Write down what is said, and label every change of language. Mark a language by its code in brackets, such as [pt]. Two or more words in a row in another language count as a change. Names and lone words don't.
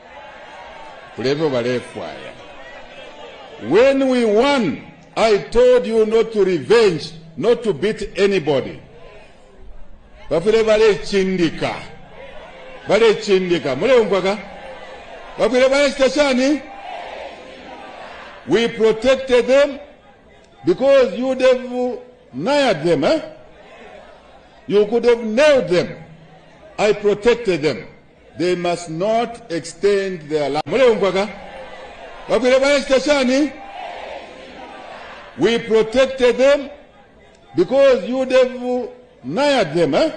[en] When we won, I told you not to revenge, not to beat anybody. [bem] Bafile bale chindika. Mule umpaka? Bafile bale stashani? [en] We protected them because you would have nailed them, eh? You could have nailed them. I protected them. They must not extend their life. We protected them because you would have nailed them, eh?